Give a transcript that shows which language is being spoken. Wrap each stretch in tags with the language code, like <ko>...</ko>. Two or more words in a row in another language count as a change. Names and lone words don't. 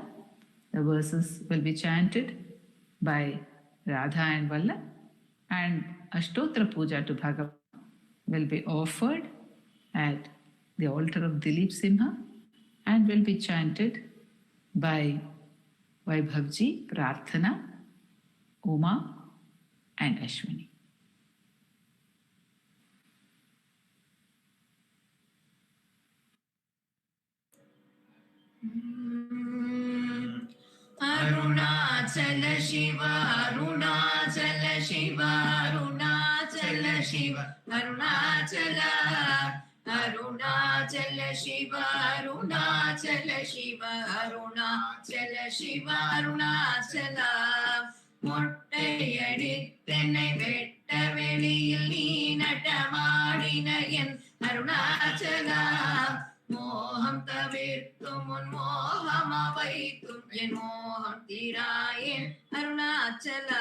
<en>The verses will be chanted by Radha and Vallabh, and Ashtotra Puja to Bhagavan will be offered at the altar of Dilip Simha and will be chanted by Vaibhavji, Prarthana, Uma and Ashwini. Arunachala Shiva, Arunachala Shiva, Arunachala Shiva, Arunachala, Arunachala Shiva, Arunachala Shiva, Arunachala Shiva, Arunachala.</en> <ta>மொட்டையடித்தனை வெட்ட வெளியில் நீ நடமாடின என் அருணாச்சலா. மோகம் தவிர்த்தும் உன் மோகம் வைத்தும் என் மோகம் தீராயேன் அருணாச்சலா.</ta>